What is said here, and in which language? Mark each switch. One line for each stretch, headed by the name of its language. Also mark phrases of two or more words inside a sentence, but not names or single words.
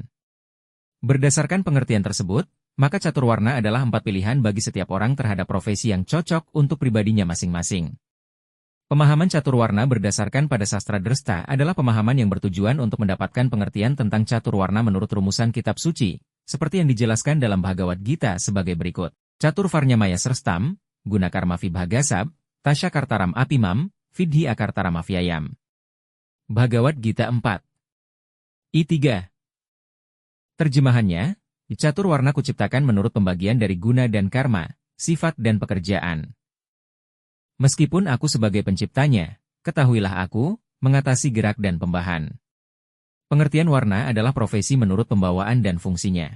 Indonesian: Berdasarkan pengertian tersebut, maka caturwarna adalah 4 pilihan bagi setiap orang terhadap profesi yang cocok untuk pribadinya masing-masing. Pemahaman caturwarna berdasarkan pada sastra Dresta adalah pemahaman yang bertujuan untuk mendapatkan pengertian tentang caturwarna menurut rumusan kitab suci, seperti yang dijelaskan dalam Bhagavad Gita sebagai berikut.
Sanskrit: Catur Varnyamaya Srestam, Gunakarma Vibhagasab, Tasya Kartaram Apimam, Vidhi Akartaram Avyayam.
Indonesian: Bhagavad Gita 4. I3. Terjemahannya, caturwarna kuciptakan menurut pembagian dari guna dan karma, sifat dan pekerjaan. Meskipun aku sebagai penciptanya, ketahuilah aku, mengatasi gerak dan pembahan. Pengertian warna adalah profesi menurut pembawaan dan fungsinya.